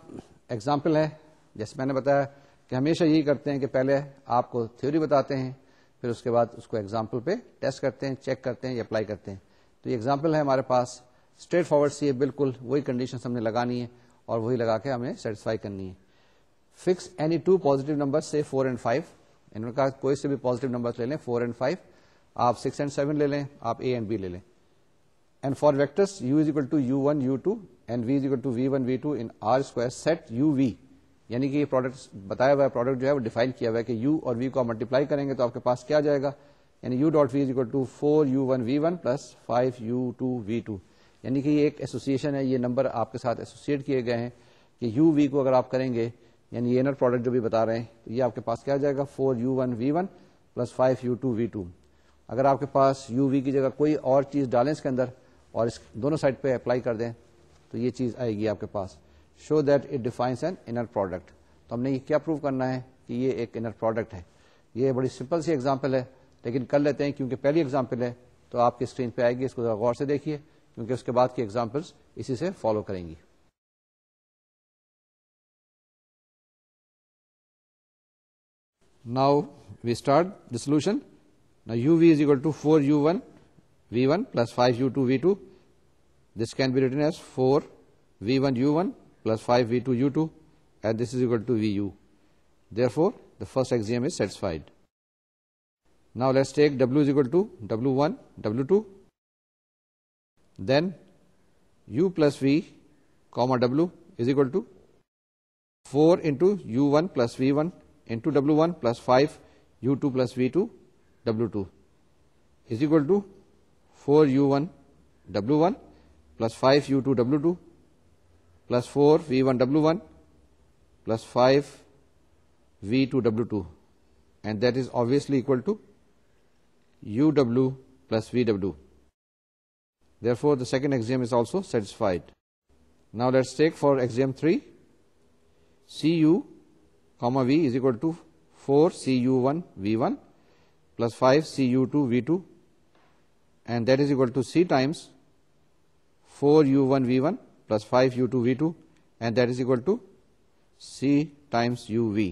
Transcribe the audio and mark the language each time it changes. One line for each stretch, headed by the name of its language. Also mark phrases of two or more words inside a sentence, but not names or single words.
Urdu: ایگزامپل ہے, جیسے میں نے بتایا کہ ہمیشہ یہی کرتے ہیں کہ پہلے آپ کو تھیوری بتاتے ہیں, پھر اس کے بعد اس کو ایگزامپل پہ ٹیسٹ کرتے ہیں, چیک کرتے ہیں یا اپلائی کرتے ہیں. تو یہ ایگزامپل ہے ہمارے پاس,
English: straightforward
Urdu: سی ہے, بالکل وہی کنڈیشن ہم نے لگانی ہے اور وہی لگا کے ہمیں سیٹسفائی کرنی ہے.
English: fix any 2 positive number
Urdu: سے
English: 4 and 5,
Urdu: انہوں نے کہا کوئی سے بھی
English: positive number
Urdu: لے لیں
English: 4 and 5,
Urdu: آپ
English: 6 and 7
Urdu: لے لیں, آپ
English: A and B
Urdu: لے لیں.
English: and for vectors U is equal to U1 U2 and V is equal to V1 V2 in R square set UV,
Urdu: یعنی کہ یہ پروڈکٹ بتایا ہوا ہے, پروڈکٹ جو ہے وہ ڈیفائن کیا ہوا ہے کہ U اور V کو آپ ملٹیپلائی کریں گے تو آپ کے پاس کیا جائے گا, یعنی
English: U dot V is equal to 4U1 V1 plus 5U2 V2,
Urdu: یعنی کہ یہ ایک ایسوسیشن ہے, یہ نمبر آپ کے ساتھ ایسوسیٹ کیے گئے ہیں کہ U V کو اگر آپ کریں گے, یعنی یہ
English: inner product
Urdu: جو بھی بتا رہے ہیں, تو یہ آپ کے پاس کیا جائے گا
English: 4U1 V1 plus 5U2 V2.
Urdu: اگر آپ کے پاس U V کی جگہ کوئی اور چیز ڈالیں اس کے اندر اور اس دونوں سائڈ پہ اپلائی کر دیں تو یہ چیز آئے گی آپ کے پاس,
English: show that it defines an inner product.
Urdu: تو ہم نے یہ کیا پروو کرنا ہے کہ یہ ایک
English: inner product
Urdu: ہے. یہ بڑی سمپل سی ایگزامپل ہے لیکن کر لیتے ہیں کیونکہ پہلی ایگزامپل ہے تو آپ کی اسکرین پہ آئے گی, اس کو ذرا غور سے دیکھیے کیونکہ اس کے بعد کی ایگزامپلس اسی سے فالو کریں گی.
English: Now we start the solution. Now UV is equal to 4U1 V1 plus 5U2 V2. This can be written as 4V1 U1 plus 5V2 U2, and this is equal to VU. Therefore, the first axiom is satisfied. Now let's take W is equal to W1 W2. Then U plus V comma W is equal to 4 into U1 plus V1 into W1 plus 5 U2 plus V2 W2 is equal to 4U1 W1 plus 5 U2 W2 plus 4 V1 W1 plus 5 V2 W2, and that is obviously equal to UW plus VW. Therefore, the second axiom is also satisfied. Now let's take for axiom 3, CU comma V is equal to 4 CU1 V1 plus 5 CU2 V2, and that is equal to C times 4 U1 V1 plus 5 U2 V2, and that is equal to C times UV.